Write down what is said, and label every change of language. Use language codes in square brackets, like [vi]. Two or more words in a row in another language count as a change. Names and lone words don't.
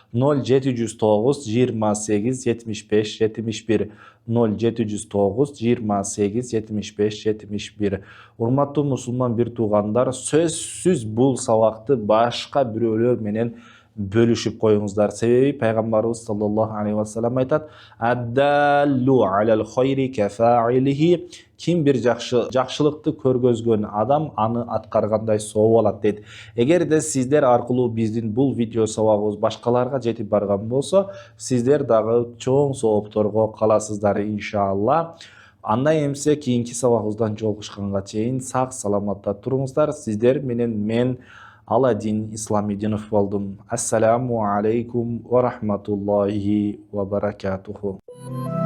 [ky] 0709 28 75 71 0709 28 75 71. Урматтуу мусулман бир туугандар, сөзсүз бул сабакты башка бирөөлөр менен бөлүшүп коюңуздар. Себеби пайгамбарыбыз [ar] صلى الله عليه وسلم [ky] айтат: [ar] "الدال على الخير كفاعله", [ky] ким бир жакшылыкты көргөзгөн адам аны аткаргандай сооп алат дейт. Эгерде сиздер аркылуу биздин бул видео сабагыбыз башкаларга жетип барган болсо, сиздер дагы чоң соопторго каласыздар иншалла. Андай эмсе кийинки сабагыбыздан жолугушканга чейин сак саламатта туруңуздар. Сиздер менен мен Аладдин Исламидинов болдум. [ar] السلام عليكم ورحمة الله وبركاته.